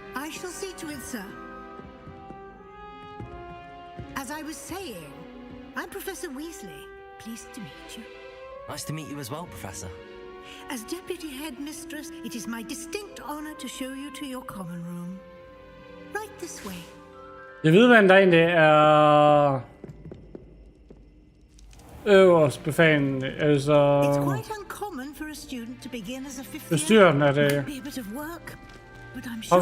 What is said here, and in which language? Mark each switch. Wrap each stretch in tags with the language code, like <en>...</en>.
<en>I shall see to it, sir. As I was saying, I'm Professor Weasley. Pleased to meet you. Nice to meet you as well, Professor. As Deputy Headmistress, it is my distinct honor to show you to your common room. Right this way.</en> <da>Jeg ved, hvad der egentlig er... øverst befalen, altså...</da> <en>It's quite uncommon for a student to begin as a fifth year.</en> <da>Bestyreren er det...</da> <en>Might be a bit of work, but I'm sure</en>